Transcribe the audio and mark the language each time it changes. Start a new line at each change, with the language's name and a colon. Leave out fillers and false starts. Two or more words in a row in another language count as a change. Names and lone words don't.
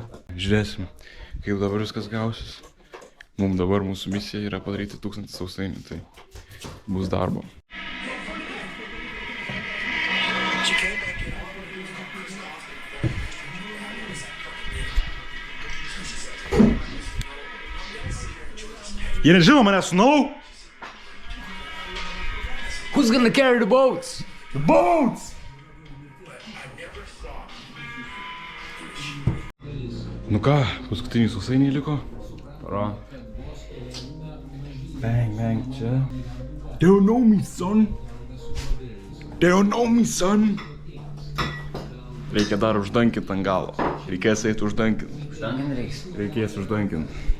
Lithuanian: Žiūrėsim, kaip dabar viskas gausis. Mums dabar mūsų misija yra padaryti 1000 sausainių, tai bus darbo. Jie nežino mane, sūnau?
English: Who's gonna carry the boats? The boats!
Lithuanian: Nu ką, paskutiniai sausainiai liko. Paro. Bang, čia.
English: They don't know me, son. They don't know me, son.
Lithuanian: Reikia dar uždankint ant galo. Reikės eiti uždankint. Uždankint reiks. Reikės uždankint.